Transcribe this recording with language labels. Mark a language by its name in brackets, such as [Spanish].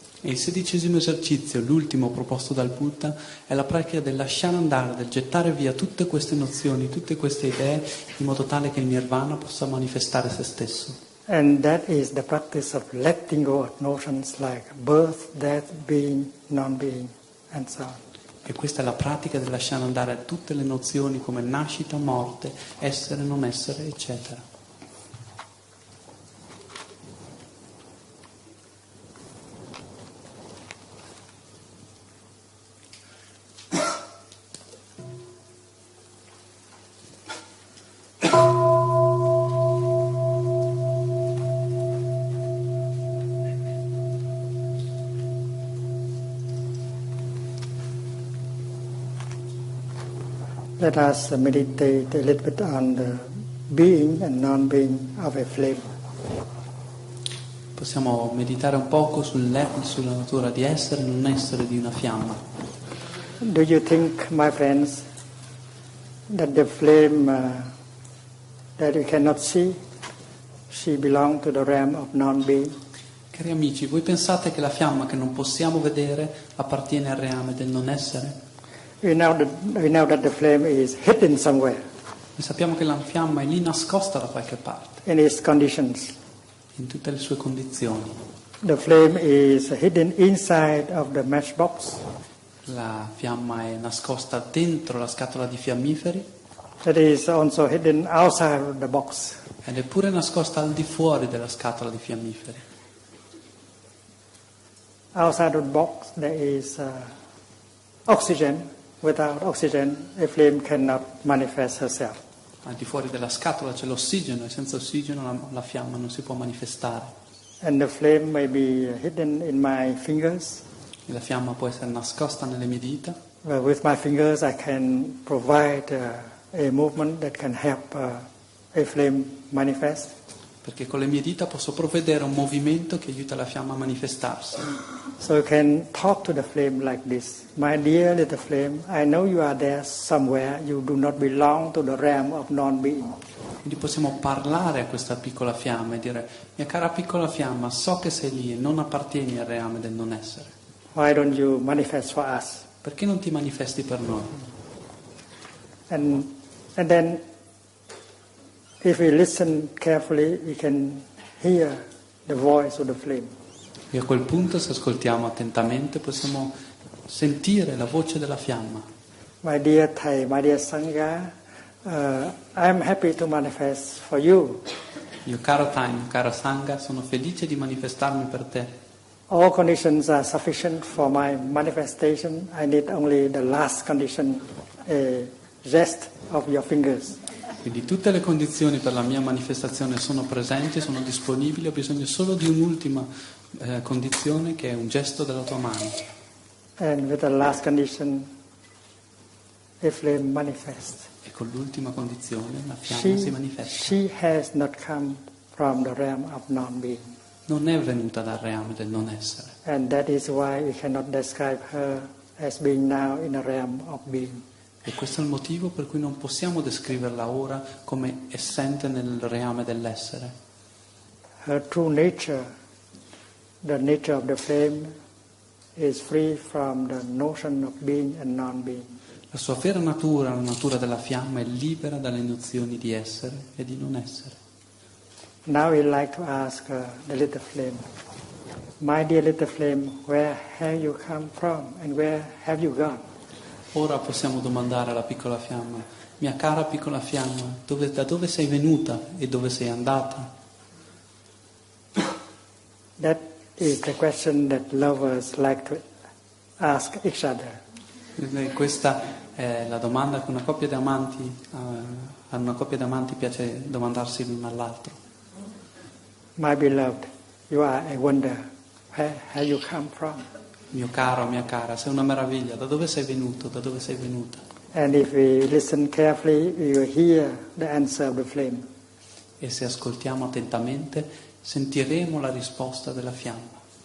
[Italian] E il 16° esercizio, l'ultimo proposto dal Buddha, è la pratica del lasciare andare, del gettare via tutte queste nozioni, tutte queste idee, in modo tale che il nirvana possa manifestare se stesso. [English] And that is the practice of letting go of notions like birth, death, being, non-being, and so on. [Italian] E questa è la pratica del lasciare andare tutte le nozioni come nascita, morte, essere, non essere, eccetera. [English] Let us meditate a little bit on the being and non-being of a flame. [Italian] Possiamo meditare un poco sulla natura di essere e non essere di una fiamma. [English] Do you think, my friends, that the flame that you cannot see, she belongs to the realm of non-being? [Italian] Cari amici, voi pensate che la fiamma che non possiamo vedere appartiene al reame del non essere? [English] We know that the flame is hidden somewhere [Italian] Noi sappiamo che la fiamma è lì nascosta da qualche parte, [English] in its conditions. [Italian] in tutte le sue condizioni. [English] The flame is hidden inside of the matchbox. [Italian] La fiamma è nascosta dentro la scatola di fiammiferi [English] It is also hidden outside of the box. [Italian] ed è pure nascosta al di fuori della scatola di fiammiferi. [English] Outside of the box there is oxygen. Without oxygen, a flame cannot manifest herself. [Italian] Al di fuori della scatola c'è l'ossigeno e senza ossigeno la fiamma non si può manifestare. [English] And the flame may be hidden in my fingers. [Italian] E la fiamma può essere nascosta nelle mie dita. [English] With my fingers I can provide a movement that can help a flame manifest. [Italian] Perché con le mie dita posso provvedere a un movimento che aiuta la fiamma a manifestarsi. [English] So you can talk to the flame like this. My dear little flame, I know you are there somewhere. You do not belong to the realm of non-being. [Italian] Quindi possiamo parlare a questa piccola fiamma e dire: mia cara piccola fiamma, so che sei lì e non appartieni al reame del non essere. [English] Why don't you manifest for us? [Italian] Perché non ti manifesti per noi? [English] And then if we listen carefully, we can hear the voice of the flame. [Italian] E a quel punto, se ascoltiamo attentamente, possiamo sentire la voce della fiamma. [English] My dear Thai, my dear Sangha, I'm happy to manifest for you. [Italian] Mio caro Thai, mio caro Sangha, sono felice di manifestarmi per te. [English] All conditions are sufficient for my manifestation. I need only the last condition, a rest of your fingers. [Italian] Quindi tutte le condizioni per la mia manifestazione sono presenti, sono disponibili, ho bisogno solo di un'ultima condizione che è un gesto della tua mano. [English] And with the last condition, a flame manifests. [Italian] E con l'ultima condizione la fiamma si manifesta. [English] She has not come from the realm of non-being. [Italian] Non è venuta dal reame del non essere. [English] And that is why we cannot describe her as being now in the realm of being. [Italian] E questo è il motivo per cui non possiamo descriverla ora come essente nel reame dell'essere. [English] Her true nature, the nature of the flame, is free from the notion of being and non-being. [Italian] La sua vera natura, la natura della fiamma, è libera dalle nozioni di essere e di non essere. [English] Now we like to ask the little flame. My dear little flame, where have you come from and where have you gone? [Italian] Ora possiamo domandare alla piccola fiamma, mia cara piccola fiamma, da dove sei venuta e dove sei andata? [English] That is the question that lovers like to ask each other. [Italian] Questa è la domanda che una coppia di amanti, a una coppia di amanti piace domandarsi l'uno all'altro. [English] My beloved, you are a wonder. Where have you come from? [Italian] Mio caro, mia cara, sei una meraviglia, da dove sei venuto, da dove sei venuta? [English] And if we listen carefully, we will hear the answer of the flame. [Italian] E se ascoltiamo attentamente, sentiremo la risposta della fiamma.